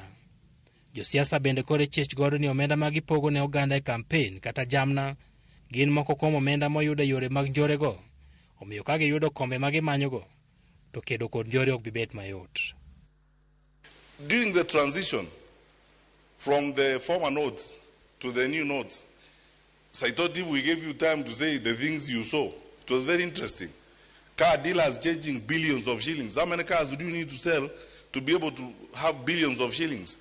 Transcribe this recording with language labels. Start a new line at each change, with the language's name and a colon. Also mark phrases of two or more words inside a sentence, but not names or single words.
Luo (Kenya and Tanzania): Josiasa bende koro ichich godo ni omenda ma gipogo ne oganda e kampen kata jamna gin moko kuom omenda moyudo yore mag njorego, omiyo ka giyudo kombe ma gimanyogo to kedo kod njore ok bibet mayot.
English: During the transition from the former notes to the new notes, so I thought if we gave you time to say the things you saw, it was very interesting. Car dealers changing billions of shillings. How many cars do you need to sell to be able to have billions of shillings?